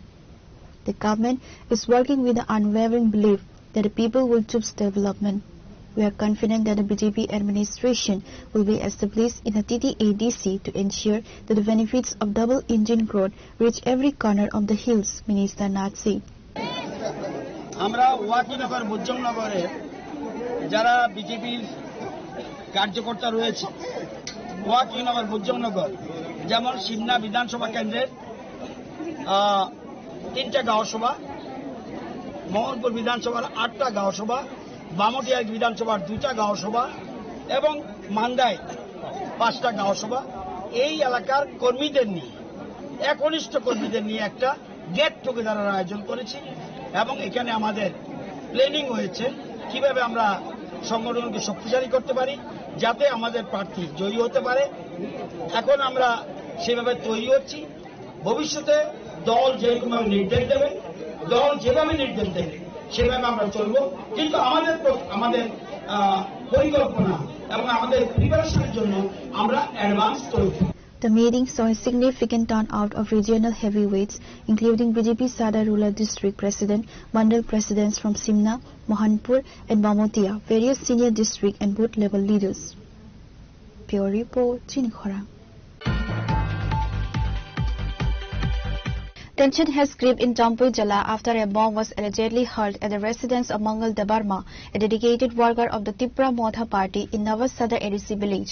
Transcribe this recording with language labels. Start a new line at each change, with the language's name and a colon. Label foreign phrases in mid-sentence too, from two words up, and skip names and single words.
English: The government is working with the unwavering belief that the people will choose development. We are confident that the BJP administration will be established in the TTADC to ensure that the benefits of double-engine growth reach every corner of the hills, Minister Nath said.
Bangla: আমরা ওয়াকিনগর বুজ্জংনগরে যারা বিজেপির কার্যকর্তা রয়েছে ওয়াকিনগর বুজ্জংনগর যেমন সিমনা বিধানসভা কেন্দ্রের 3টা গাঁও সভা মোহনপুর বিধানসভার 8টা গাঁও সভা বামটিয়া বিধানসভার 2টা গাঁও সভা এবং মান্দায় 5টা গাঁও সভা এই এলাকার কর্মীদের নিয়ে একনিষ্ঠ কর্মীদের নিয়ে একটা
English: get together
Bangla: আয়োজন করেছি এবং এখানে আমাদের প্ল্যানিং হয়েছে কিভাবে আমরা সংগঠনকে শক্তিশালী করতে পারি যাতে আমাদের প্রার্থী জয়ী হতে পারে এখন আমরা সেভাবে তৈরি হচ্ছি ভবিষ্যতে দল যেরকমভাবে নির্দেশ দেবে দল যেভাবে নির্দেশ দেবে সেভাবে আমরা চলব কিন্তু আমাদের পরিকল্পনা এবং আমাদের প্রিপারেশনের জন্য আমরা অ্যাডভান্স তৈরি
English: The meeting saw a significant turnout of regional heavyweights, including BJP Sada Rural District President, Mandal Presidents from Simna, Mohanpur and Bamotia, various senior district and booth-level leaders. Pure Report, Chini Khora. Tension has gripped in Jampui Jala after a bomb was allegedly hurled at the residence of Mangal Debarma, a dedicated worker of the Tipra Modha party in Navas Sadar ADC village.